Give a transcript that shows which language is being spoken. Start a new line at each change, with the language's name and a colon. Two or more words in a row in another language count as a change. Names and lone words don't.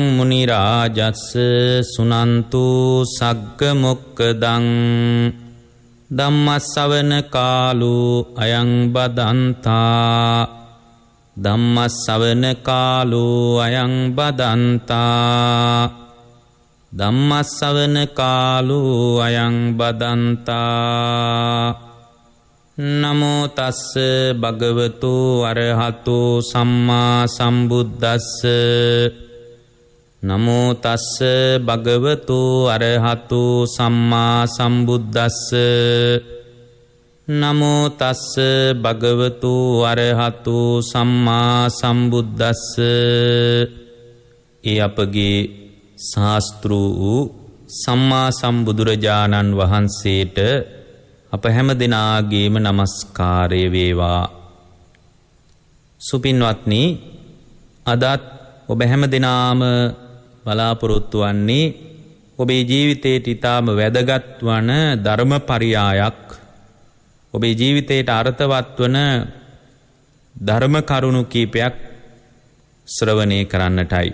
Pali: मुनिराजस्स सुनन्तु सग्गमुक्कदं ධම්මස්සවන කාලෝ අයං බදන්තා ධම්මස්සවන කාලෝ අයං බදන්තා ධම්මස්සවන කාලෝ අයං බදන්තා නමෝ තස්ස භගවතු අරහතෝ සම්මා සම්බුද්දස්ස නමෝ තස්ස භගවතු අරහතු සම්මා සම්බුද්දස්ස නමෝ තස්ස භගවතු අරහතු සම්මා සම්බුද්දස්ස.
Sinhala: ඒ අපගේ ශාස්ත්‍ර වූ සම්මා සම්බුදුරජාණන් වහන්සේට අප හැම දෙනාගේම නමස්කාරය වේවා. සුපින්වත්නි, අදත් ඔබ හැම දෙනාම බලාපොරොත්තු වන්නේ ඔබේ ජීවිතයට ඉතාම වැදගත් වන ධර්මපරියායක්, ඔබේ ජීවිතයට අර්ථවත් වන ධර්ම කරුණු කීපයක් ශ්‍රවණය කරන්නටයි.